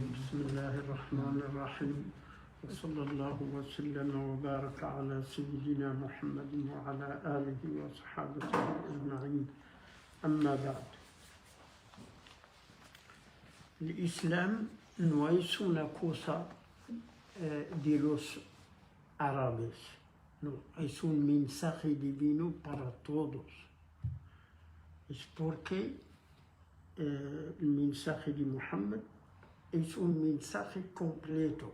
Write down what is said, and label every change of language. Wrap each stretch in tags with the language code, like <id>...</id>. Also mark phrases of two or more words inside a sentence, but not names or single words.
<ar>بسم الله الرحمن الرحيم وصلى الله وسلم وبارك على سيدنا محمد وعلى آله وصحابته أجمعين أما بعد.</ar> <es>الإسلام no es una cosa de los árabes, no, es un mensaje divino para todos. Es porque el mensaje de Muhammad es un mensaje completo.</es>